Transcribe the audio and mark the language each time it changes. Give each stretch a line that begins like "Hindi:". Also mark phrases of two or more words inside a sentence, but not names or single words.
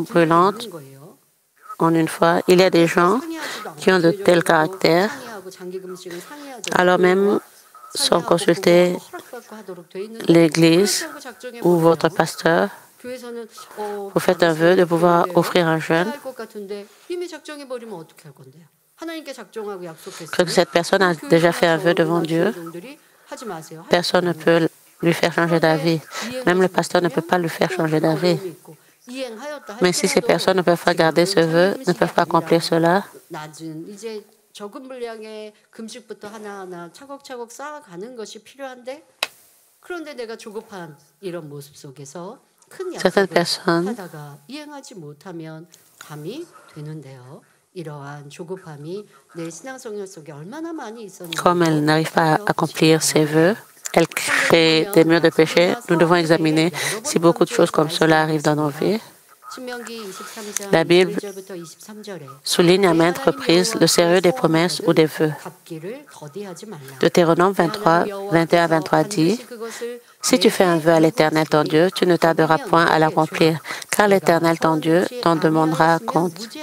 French: brûlante, en une fois, il y a des gens qui ont de tels caractères, alors même sans consulter l'Église ou votre pasteur, vous faites un vœu de pouvoir offrir un jeûne, que cette personne a déjà fait un vœu devant Dieu. Personne ne peut lui faire changer d'avis. Même le pasteur ne peut pas lui faire changer d'avis. Mais si ces personnes ne peuvent pas garder ce vœu, ne peuvent pas accomplir cela,
Korean: 적은 분량의 금식부터 하나하나 차곡차곡 쌓아가는 것이 필요한데 그런데 내가 조급한 이런 모습 속에서 큰 약속을 하다가 이행하지 못하면 감이 되는데요. 이러한 조급함이 내 신앙생활 속에 얼마나 많이 있었는지.
French: Comme elle n'arrive pas à accomplir ses vœux, elle crée des murs de péché. Nous devons examiner si beaucoup de choses comme cela arrivent dans nos vies. La Bible souligne à maintes reprises le sérieux des promesses ou des vœux. Deutéronome 23, 21 à 23 dit, « Si tu fais un vœu à l'Éternel ton Dieu, tu ne tarderas point à l'accomplir, car l'Éternel ton Dieu t'en demandera compte.